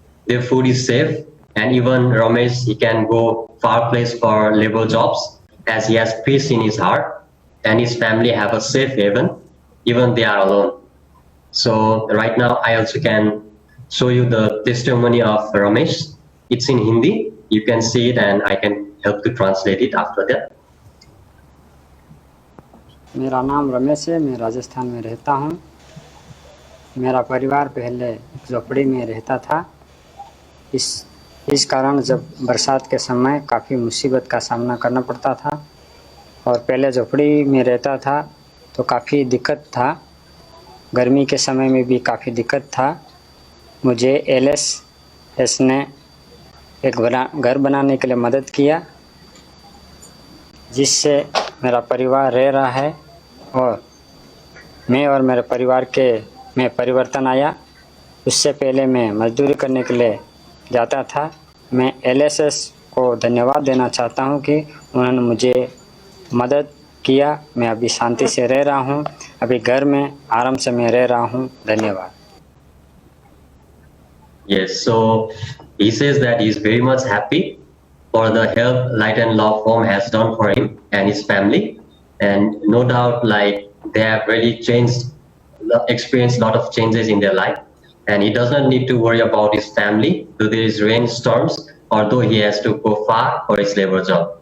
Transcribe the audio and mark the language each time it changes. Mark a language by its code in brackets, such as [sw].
[en] Their food is safe and even Ramesh, he can go far place for labor jobs as he has peace in his heart and his family have a safe haven even they are alone. So right now I also can show you the testimony of Ramesh. It's in Hindi. You can see it and I can help to translate it after that. [hi] मेरा नाम रमेश है, मैं राजस्थान में रहता हूँ। मेरा परिवार पहले एक झोपड़ी में रहता था। इस कारण जब बरसात के समय काफ़ी मुसीबत का सामना करना पड़ता था और पहले झोपड़ी में रहता था तो काफ़ी दिक्कत था। गर्मी के समय में भी काफ़ी दिक्कत था। मुझे LSS ने एक घर बनाने के लिए मदद किया, जिससे मेरा परिवार रह रहा है और मैं और मेरे परिवार में परिवर्तन आया। उससे पहले मैं मजदूरी करने के लिए जाता था। मैं LSS को धन्यवाद देना चाहता हूँ कि उन्होंने मुझे मदद किया। मैं अभी शांति से रह रहा हूँ, अभी घर में आराम से मैं रह रहा हूँ। धन्यवाद। [en] Yes, so he says that he's very much happy for the help Light and Love Home has done for him and his family, and no doubt, like they have really experienced a lot of changes in their life, and he does not need to worry about his family, though there is rainstorms, or though he has to go far for his labor job.